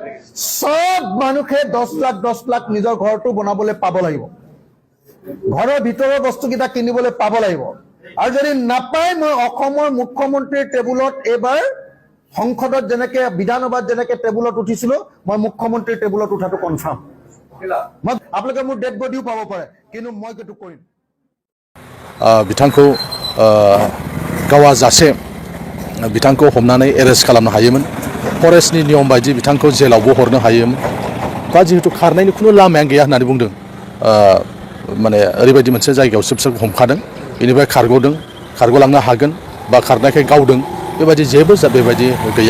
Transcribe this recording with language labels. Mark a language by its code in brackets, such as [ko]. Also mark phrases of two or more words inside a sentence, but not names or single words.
[as] সব মানুহে 10 লাখ নিজৰ ঘৰটো বনাবলৈ পাব লাগিব, ঘৰৰ ভিতৰৰ বস্তুকেইটা কিনিবলৈ পাব লাগিব। আৰু যদি নাপায়, মই অসমৰ মুখ্যমন্ত্ৰীৰ টেবুলত এইবাৰ সংসদত যেনেকে বিধানসভাত যেনেকে টেবুলত উঠিছিলো, মই মুখ্যমন্ত্ৰীৰ টেবুলত উঠাটো কনফাৰ্ম। মই আপোনালোকে মোৰ [en] dead body [as] পাব পাৰে, কিন্তু মই সেইটো কৰিম। [brx] बिथांखौ गावा जासे बिथांखौ हमनानै एरेस्ट खालामनो हायोमोन। फरेस्टनि नियम बायदि बिथांखौ जेलावबो हरनो हायोमोन। दा जिहेतु खारनायनि खुनु लामायानो गैया होननानै बुंदों, माने ओरैबायदि मोनसे जायगायावसो बिसोरखौ हमखादों, बेनिफ्राय खारग'लांनो हागोन बा खारनायखाय गावदों, बेबायदि जेबो बेबायदि गैया।